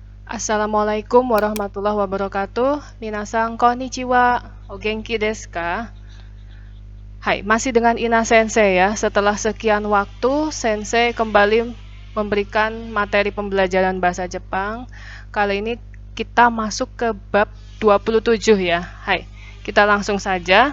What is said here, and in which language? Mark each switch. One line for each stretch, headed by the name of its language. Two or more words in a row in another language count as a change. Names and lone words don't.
Arabic: السلام عليكم ورحمة الله وبركاته.
Japanese: 皆さん、こんにちは. お元気ですか?
Indonesian: Hai, masih dengan Ina Sensei ya. Setelah sekian waktu, Sensei kembali memberikan materi pembelajaran bahasa Jepang. Kali ini kita masuk ke bab 27 ya. Hai, kita langsung saja.